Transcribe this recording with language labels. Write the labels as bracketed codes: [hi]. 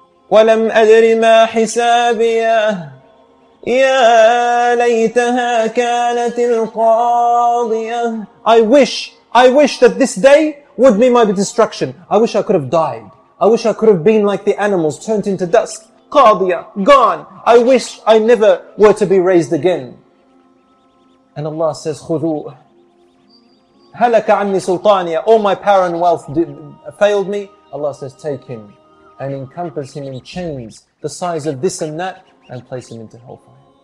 [ar] وَلَمْ أَدْرِ مَا حِسَابِيَهْ. يَا لَيْتَهَا كَانَتِ الْقَاضِيَةِ. [en] I wish that this day would be my destruction. I wish I could have died. I wish I could have been like the animals, turned into dust. Qadiyah, gone. I wish I never were to be raised again. And Allah says, [ar] خُذُوهُ هَلَكَ عَنِّي سُلْطَانِيَ. [en] All my power and wealth failed me. Allah says, take him and encompass him in chains the size of this and that and place him into hellfire.